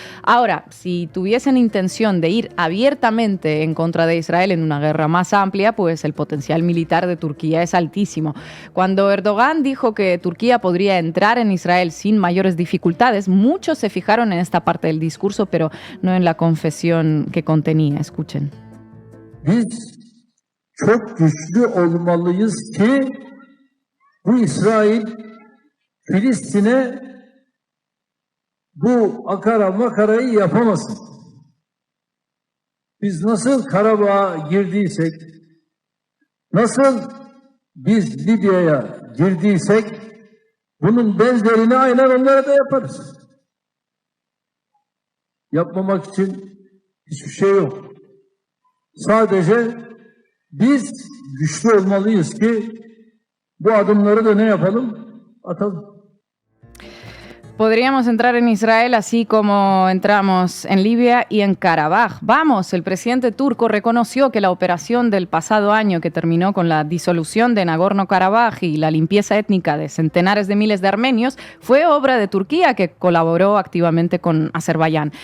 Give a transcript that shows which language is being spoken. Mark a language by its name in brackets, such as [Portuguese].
[Spanish] Ahora, si tuviesen intención de ir abiertamente en contra de Israel en una guerra más amplia, pues el potencial militar de Turquía es altísimo. Cuando Erdogan dijo que Turquía podría entrar en Israel sin mayores dificultades, muchos se fijaron en esta parte del discurso, pero no en la confesión que contenía. Escuchen. [Turkish] Çok güçlü olmalıyız ki bu İsrail Filistin'e bu akara makarayı yapamasın. Biz nasıl Karabağ'a girdiysek, nasıl biz Libya'ya girdiysek bunun benzerini aynen onlara da yaparız. Yapmamak için hiçbir şey yok. Sadece biz güçlü olmalıyız ki bu adımları da ne yapalım? Atalım. [Spanish] Podríamos entrar en Israel así como entramos en Libia y en Karabaj. Vamos, el presidente turco reconoció que la operación del pasado año que terminó con la disolución de Nagorno-Karabaj y la limpieza étnica de centenares de miles de armenios fue obra de Turquía, que colaboró activamente con Azerbaiyán.